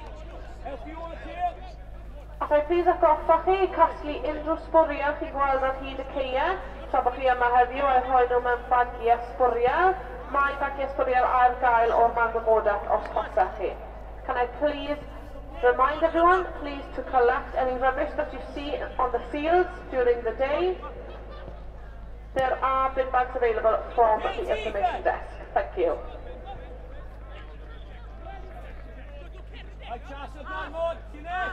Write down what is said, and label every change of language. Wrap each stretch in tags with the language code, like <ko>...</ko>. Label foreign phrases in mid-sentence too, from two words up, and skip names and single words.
<en>Help you on the tail.</en> <cy>Allai plîs atgoffa chi casglu unrhyw sbwriel chi gweld ar hyd y ceia tra bod chi yma heddiw a rhoi nhw mewn bagiau sbwriel. Mae bagiau sbwriel ar gael o'r man gwybodaeth os posech chi.</cy> <en>Can I please remind everyone, please to collect any rubbish that you see on the fields during the day. There are bin bags available from the information desk. Thank you. Right, Charles, one more. Sinead.</en>